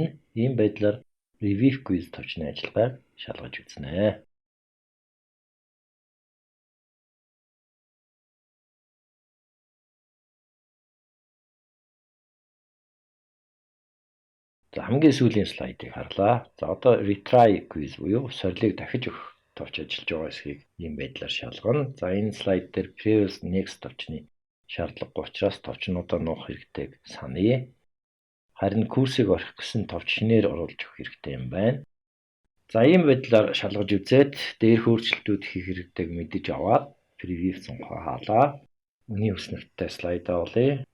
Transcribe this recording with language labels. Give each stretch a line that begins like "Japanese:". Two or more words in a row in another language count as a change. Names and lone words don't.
Mongolian: Ийм байдлаар
English: review quiz
Mongolian: товчны ажиллагааг шалгаж үзнэ. За хамгийн сүүлийн слайдыг харлаа. За одоо
English: retry quiz
Mongolian: буюу сорилыг дахиж өгөх товч ажиллаж байгаа эсхийг ийм байдлаар шалгана. За энэ слайд дээр
English: previous next
Mongolian: товчны шаардлагагүй учраас товчнуудаа нуух хэрэгтэйг саная. Харин курсыг орхих гэсэн товч шинээр оруулж өгөх хэрэгтэй юм байна. За ийм байдлаар шалгаж үзээд дээр өөрчлөлтүүд хийх хэрэгтэйг мэдэж аваад preview цонхоо хаалаа. Үний ус нарттай слайдаа олъё.